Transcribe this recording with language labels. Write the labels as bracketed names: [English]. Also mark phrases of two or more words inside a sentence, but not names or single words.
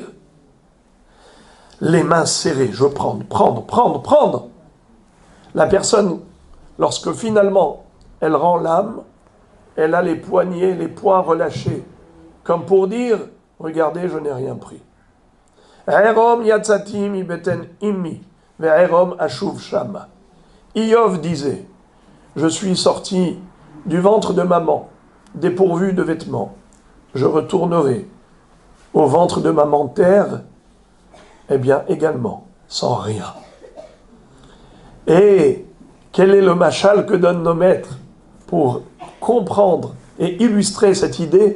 [French] Les mains serrées, je veux prendre. La personne, lorsque finalement elle rend l'âme, elle a les poignets, les poings relâchés, comme pour dire, regardez, je n'ai rien pris. [Hebrew] Erom yatzati mi beten immi, ve'erom ashuv shama. [French] Iyov disait, je suis sorti du ventre de maman, dépourvu de vêtements. Je retournerai au ventre de maman terre, eh bien également, sans rien. Et quel est le machal que donnent nos maîtres pour comprendre et illustrer cette idée?